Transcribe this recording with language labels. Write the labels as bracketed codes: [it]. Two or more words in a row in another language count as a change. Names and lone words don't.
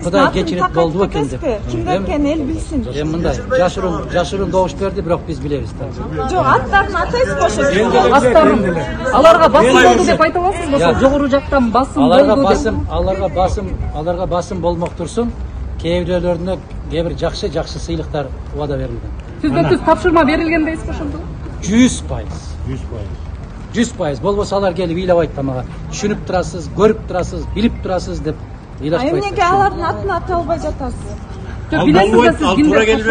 [ky] Кудай кечирет болду экен деп. Кимдер экенин эл билсин. Эми мындай жашырын добуш берди, бирок биз билебиз да. Жок, аттарын атайсызбы ошо? Астарын аларга басым болду деп айта аласызбы? Жогору жактан басым болду деп. Аларга басым болмок турсун. кээ бирлерине кээ бир жакшы sыйлыктар убада берилген. Түздө-түз тапшырма берилген дейсизби ошондо? 100%. 100%. 100%. Болбосо алар келип ыйлабайт да мага. Түшүнүп турасыз, көрүп турасыз, билип турасыз деп ыйлашпайт. Эмнеге алардын атын ата албай жатасыз? Ал Билесиз да болбойт, сиз ал кимди туура келбей